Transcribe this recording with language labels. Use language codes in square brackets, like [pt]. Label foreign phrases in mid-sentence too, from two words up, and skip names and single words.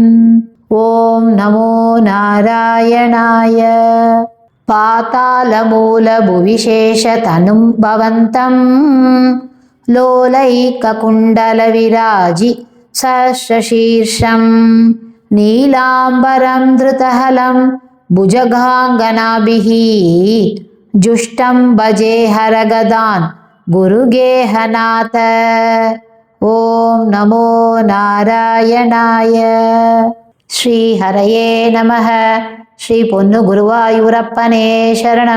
[sa] ॐ नमो नारायणाय। पातालमूलभुविशेषतनुं भवन्तं लोलैककुण्डलविराजि सहस्रशीर्षं नीलाम्बरं धृतहलं భుజగాంగనాభిः జుష్టం భజే హరగదాన్ గురుగేహనాథ. ఓం నమో నారాయణాయ. శ్రీ హరయే నమః. [ml] ശ്രീ പൊന്നു ഗുരുവായൂരപ്പനേ ശരണം.